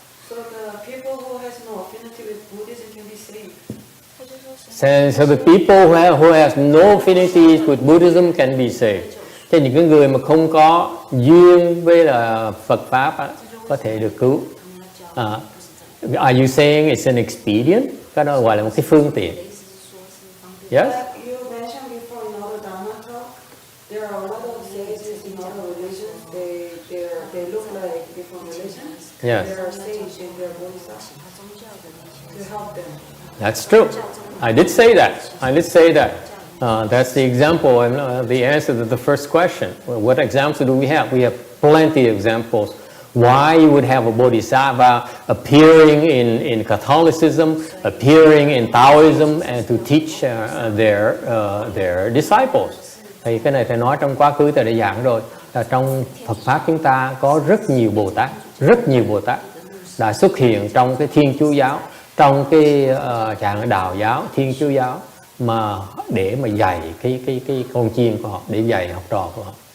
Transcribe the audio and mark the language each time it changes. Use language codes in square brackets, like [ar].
[en] So the people who has no affinity with Buddhism can be saved. So the people who has no affinities with Buddhism can be saved. [vi] Thế những cái người mà không có duyên với là Phật pháp á, có thể được cứu. [en] Are you saying it's an expedient? [vi] Cái đó gọi là một cái phương tiện. [en] Yes? Like you mentioned before in other Dharma talk, there are a lot of sages in other religions. They look like different religions. Yes. There are sages and there are bodhisattvas to help them. That's true. I did say that. That's the example and the answer to the first question. Well, what examples do we have? We have plenty of examples. Why you would have a bodhisattva appearing in Catholicism, appearing in Taoism, and to teach their disciples. [vi] Thì cái này thầy nói trong quá khứ thầy đã giảng rồi. Là trong Phật pháp chúng ta có rất nhiều Bồ Tát đã xuất hiện trong cái Thiên Chúa giáo, trong cái dạng Đạo giáo, Thiên Chúa giáo, mà để mà dạy cái con chiên của họ, để dạy học trò của họ.